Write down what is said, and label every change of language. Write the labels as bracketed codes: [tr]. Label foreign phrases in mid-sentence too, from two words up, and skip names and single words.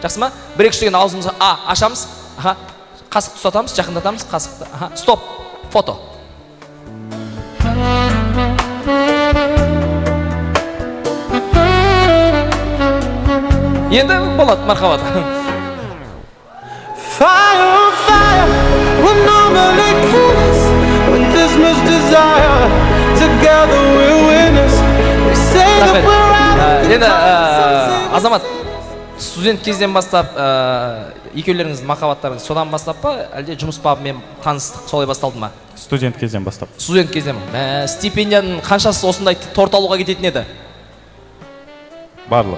[kk] Жақсы ма? Бір-екі үштеген аузымызға ашамыз. Аха. Қасықты ұстатамыз, жақындатамыз, қасықты. Аха. Стоп. Фото. Енді болады, мархабат. [en] Fire on fire, we're normally killers. With this much desire, together we're winners. They say that we're out. [kk] Енді Азамат, студент кезден бастап екеулеріңіздің махаббаттарыңыз содан бастап па, әлде жұмыс бабымен таныстық солай басталды ма? Студент кезден бастап. Студент кезден. Стипендияның қаншасы осындай торт алуға кететін еді? Барлығы.